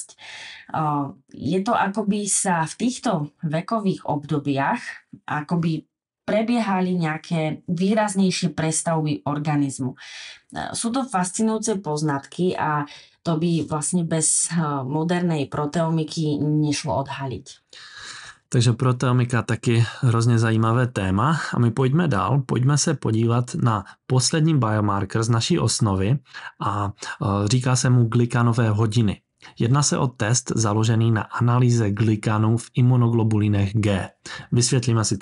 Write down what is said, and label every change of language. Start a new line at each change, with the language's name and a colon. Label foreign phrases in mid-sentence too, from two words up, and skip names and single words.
Slovak: Je to akoby sa v týchto vekových obdobiach akoby prebiehali nejaké výraznejšie prestavby organizmu. Sú to fascinujúce poznatky a to by vlastne bez modernej proteomiky nešlo odhaliť.
Czech: Takže proteomika taky hrozně zajímavé téma a my pojďme dál, pojďme se podívat na poslední biomarker z naší osnovy a říká se mu glikanové hodiny. Jedná se o test založený na analýze glikanů v imunoglobulinech G. Vysvětlíme si to.